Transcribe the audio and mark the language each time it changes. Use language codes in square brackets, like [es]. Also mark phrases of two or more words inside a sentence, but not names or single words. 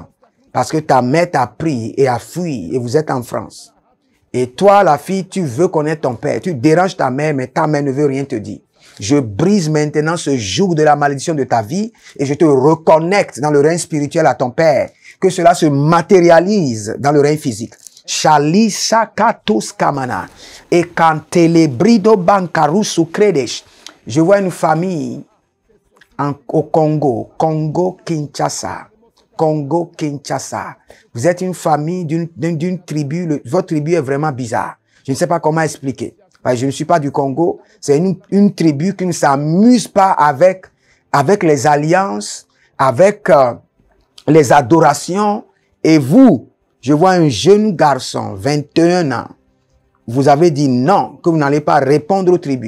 [fr] Parce que ta mère t'a pris et a fui et vous êtes en France. Et toi, la fille, tu veux connaître ton père. Tu déranges ta mère, mais ta mère ne veut rien te dire. Je brise maintenant ce joug de la malédiction de ta vie et je te reconnecte dans le règne spirituel à ton père. Que cela se matérialise dans le règne physique. Shalisa katus kamana. Et quand telebrido bankarusu kredesh. Je vois une famille au Congo. Congo-Kinshasa. Congo-Kinshasa. Vous êtes une famille d'une tribu. Votre tribu est vraiment bizarre. Je ne sais pas comment expliquer. Je ne suis pas du Congo. C'est une tribu qui ne s'amuse pas avec les alliances, avec les adorations. Et vous, je vois un jeune garçon, 21 ans, vous avez dit non, que vous n'allez pas répondre aux tribus.